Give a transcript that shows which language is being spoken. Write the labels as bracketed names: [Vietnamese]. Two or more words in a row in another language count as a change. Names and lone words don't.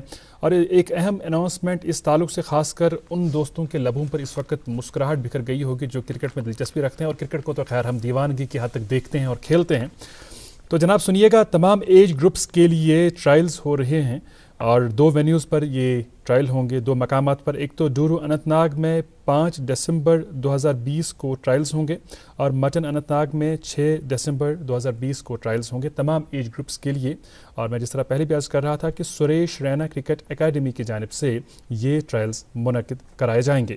[Urdu] اور ایک اہم اناؤنسمنٹ اس تعلق سے خاص کر ان دوستوں کے لبوں پر اس وقت مسکراہٹ بکھر گئی ہوگی جو کرکٹ میں دلچسپی رکھتے ہیں، اور کرکٹ کو تو خیر ہم دیوانگی کی حد تک دیکھتے ہیں اور کھیلتے ہیں۔ تو جناب سنیے گا، تمام [English] age groups [Urdu] کے لیے ٹرائلز ہو رہے ہیں، اور 2 وینیوز پر یہ ٹرائل ہوں گے، 2 مقامات پر۔ ایک تو ڈورو اننت ناگ میں 5 دسمبر 2020 کو ٹرائلز ہوں گے، اور مٹن اننت ناگ میں 6 دسمبر 2020 کو ٹرائلز ہوں گے تمام [English] age groups [Urdu] کے لیے۔ اور میں جس طرح پہلے بھی عرض کر رہا تھا کہ سریش رینا کرکٹ اکیڈمی کی جانب سے یہ ٹرائلز منعقد کرائے جائیں گے۔